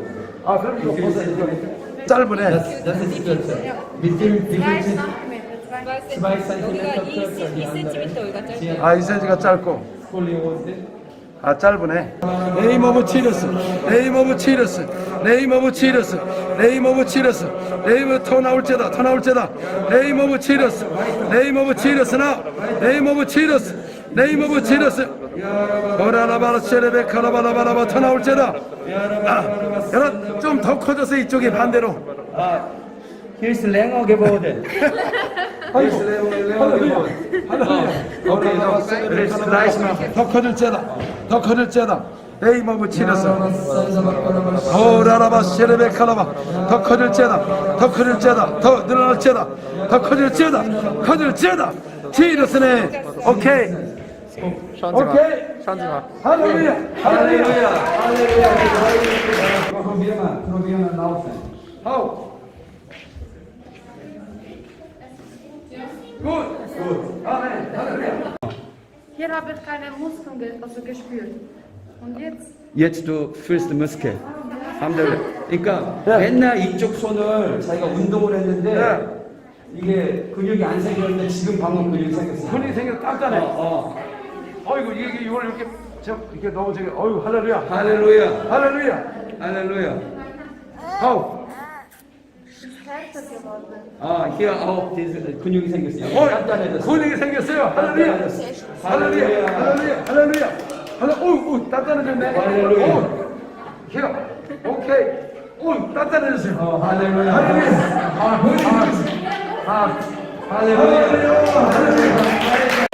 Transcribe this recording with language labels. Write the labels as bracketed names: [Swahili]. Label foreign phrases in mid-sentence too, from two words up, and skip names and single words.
[Korean] 아, 그럼 이거 보세요. 짧으네. [German] Das ist kürzer. Mit dem 2 cm kürzer die andere. [Korean] 아, 2cm가 짧고. Skoliose. 아, 짧으네. [English] name of Jesus. name of Jesus. name of Jesus. name of Jesus. name [Korean] 더 나올지다. 더 나올지다. [English] name of Jesus. name of Jesus 나. name of Jesus. name of Jesus. 오라라바라 쉐레베 카라바라바라바 더 나올지다. [Korean] 아, 여러분 좀 더 커져서 이쪽이 반대로. [German] Hier ist länger geworden. Hier ist länger geworden. Okay, noch gleich machen. [Korean] 더 커질지다. 더 커질지다. [English] name of Jesus. 오라라바 쉐레베 카라바. [Korean] 더 커질지다. 더 커질지다. 더 늘어날지다. 더 커질지다. 커질지다. 치러스네. 오케이. 오케이. 할렐루야. 할렐루야. [German] Probieren laufen. [Korean] 하우. 굿. 굿. 아멘. 할렐루야. [German] Hier habe ich keine Muskeln gespürt. Und jetzt? Jetzt du fühlst die Muskel. [Korean] 그러니까 맨날 이쪽 손을 자기가 운동을 했는데 이게 근육이 안 생겼는데 지금 방금 근육이 생겼어. 손이 생겨 단단해. 어이구 이게 이걸 이렇게 이렇게 너무 저기 어이구 할렐루야. 할렐루야. 할렐루야. 할렐루야. 하우. [German] hier auch diese [Korean] 근육이 생겼어요. 단단해졌어. 근육이 생겼어요. 할렐루야. 할렐루야. 할렐루야. 할렐루야. 오, 단단해졌네. 할렐루야. 오, 히어. 오케이. 오, 단단해졌어요. 할렐루야. 할렐루야.